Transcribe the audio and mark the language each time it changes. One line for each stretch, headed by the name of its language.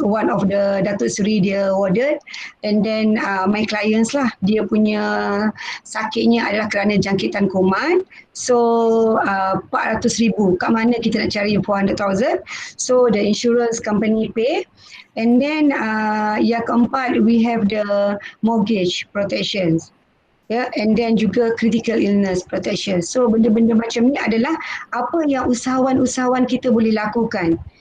English: One of the Datuk Seri
Malay: dia
English: awarded. And then my clients
Malay: lah, dia punya sakitnya adalah kerana jangkitan kuman. So 400,000. Kat mana kita nak cari 400,000?
English: So the insurance company pay. And then
Malay: yang keempat,
English: we have the mortgage protections.
Malay: Ya,
English: and then
Malay: juga critical illness protection. So benda-benda macam ni adalah apa yang usahawan-usahawan kita boleh lakukan.